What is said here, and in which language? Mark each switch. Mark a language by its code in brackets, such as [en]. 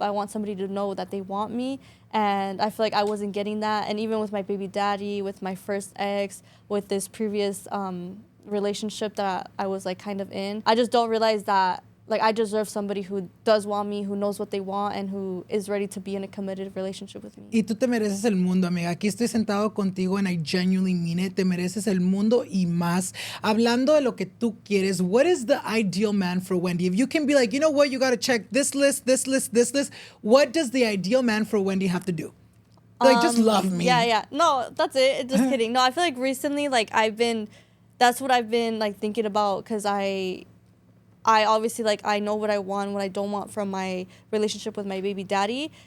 [en] I want somebody to know that they want me. And I feel like I wasn't getting that. And even with my baby daddy, with my first ex, with this previous relationship that I was, like, kind of in, I just don't realize that, like, I deserve somebody who does want me, who knows what they want, and who is ready to be in a committed relationship with me. [es] Y tú te mereces el mundo, amiga. Aquí estoy sentado contigo, [en] and I genuinely mean it. [es] Te mereces el mundo y más. Hablando de lo que tú quieres, [en] what is the ideal man for Wendy? If you can be like, you know what, you got to check this list, this list, this list. What does the ideal man for Wendy have to do? Like, just love me. Yeah. No, that's it. Just kidding. No, I feel like recently, like, that's what I've been, like, thinking about, because I obviously, like, I know what I want, what I don't want from my relationship with my baby daddy.